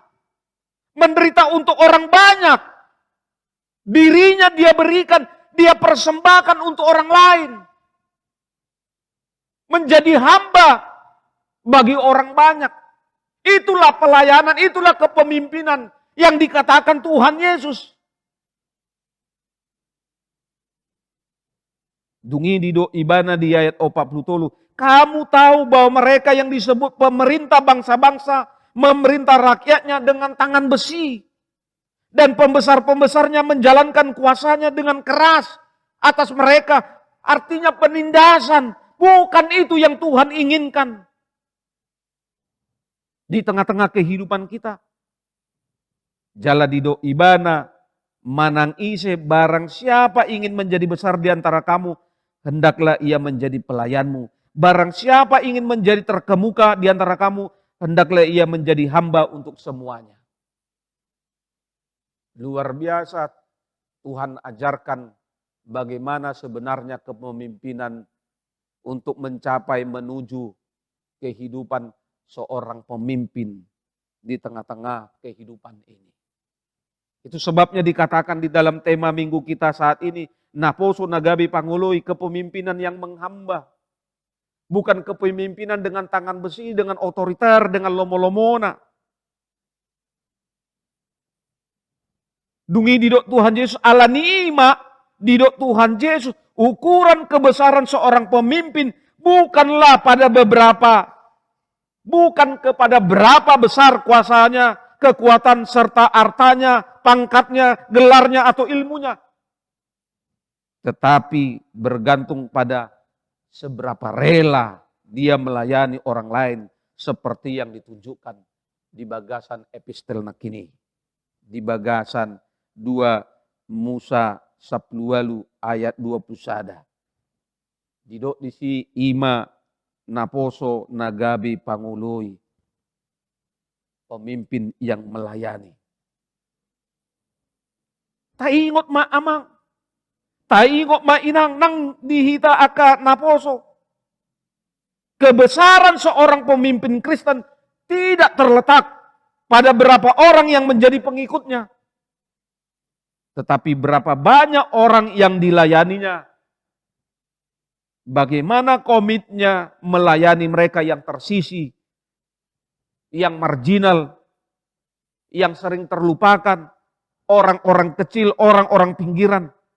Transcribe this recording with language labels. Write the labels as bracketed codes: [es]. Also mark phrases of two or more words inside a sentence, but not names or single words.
[id] Menderita untuk orang banyak. Dirinya dia berikan, dia persembahkan untuk orang lain. Menjadi hamba bagi orang banyak. Itulah pelayanan, itulah kepemimpinan yang dikatakan Tuhan Yesus. [bbc] Dungi dido ibana di ayat 40. [id] Kamu tahu bahwa mereka yang disebut pemerintah bangsa-bangsa memerintah rakyatnya dengan tangan besi. Dan pembesar-pembesarnya menjalankan kuasanya dengan keras atas mereka. Artinya penindasan. Bukan itu yang Tuhan inginkan. Di tengah-tengah kehidupan kita. [bbc] Jala dido ibana, manang ise, [id] barang siapa ingin menjadi besar di antara kamu, hendaklah ia menjadi pelayanmu. Barang siapa ingin menjadi terkemuka di antara kamu, hendaklah ia menjadi hamba untuk semuanya. Luar biasa Tuhan ajarkan bagaimana sebenarnya kepemimpinan untuk mencapai menuju kehidupan seorang pemimpin di tengah-tengah kehidupan ini. Itu sebabnya dikatakan di dalam tema minggu kita saat ini, [bbc] naposo nagabi pangului, [id] kepemimpinan yang menghamba. Bukan kepemimpinan dengan tangan besi, dengan otoriter, dengan lomo-lomona. [bbc] Dungi didok Tuhan Yesus ala ni'ma, didok Tuhan Yesus, [id] ukuran kebesaran seorang pemimpin bukanlah pada bukan kepada berapa besar kuasanya, kekuatan serta artanya, pangkatnya, gelarnya atau ilmunya. Tetapi bergantung pada seberapa rela dia melayani orang lain seperti yang ditunjukkan [bbc] di bagasan epistel nakini. Di bagasan 2 Musa 10 ayat 21. Didok disi ima naposo nagabi pangului. [id] Pemimpin yang melayani. [bbc] Taingot ma amang. Taingot ma inang nang dihita aka naposo. [id] Kebesaran seorang pemimpin Kristen tidak terletak pada berapa orang yang menjadi pengikutnya. Tetapi berapa banyak orang yang dilayaninya. Bagaimana komitnya melayani mereka yang tersisi, yang marginal, yang sering terlupakan, orang-orang kecil, orang-orang pinggiran.